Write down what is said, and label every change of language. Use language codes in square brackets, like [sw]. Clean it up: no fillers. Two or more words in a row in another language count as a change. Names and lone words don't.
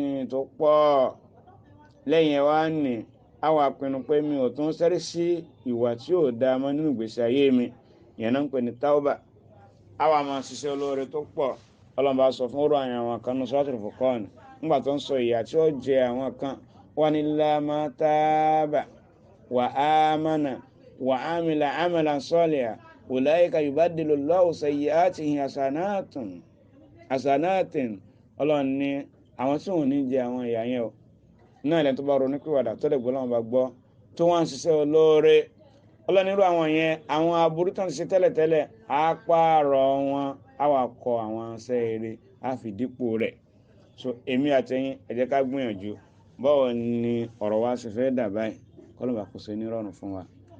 [yo] tó pọ̀ lẹ́yìn ẹ̀ wá ní àwa pinnu pé mi ò tún sẹ́rí sí ìwà tí ò dáa mọ́ nínú ìgbésí ayé mi ìyẹn náà ń pè ní tauba àwa máa ṣiṣẹ́ olóore tó pọ̀ ọlọ́mọba sọ fún ọ̀rọ̀ àwọn kan ní Suratul Furqan nígbà tó ń sọ ìyà tí ó jẹ àwọn kan wà ní [ar] إلا من تاب وآمن وعمل عملا صالحا أولئك يبدل الله سيئاتهم [yo] hasanatin ọlọ́run ní àwọn tí wọn ò ní jẹ àwọn ìyà yẹn o náà lẹ́nu tó bá ronú pìwàdà tó lè gbọ́ lọ́wọ́ bá gbọ́ tó wọ́n ń ṣiṣẹ́ olóore ọlọ́run irú àwọn yẹn àwọn aburú tó ń ṣe tẹ́lẹ̀tẹ́lẹ̀ á pààrọ̀ wọn á wà kọ àwọn ṣẹ́ eré á fi dípò rẹ̀ so èmi àtẹ̀yìn ẹ jẹ́ ká gbìyànjú báwo ni ọ̀rọ̀ wa ṣe fẹ́ dà báyìí kọ́lọ́mà kò ṣe nírọ̀rùn fún wa.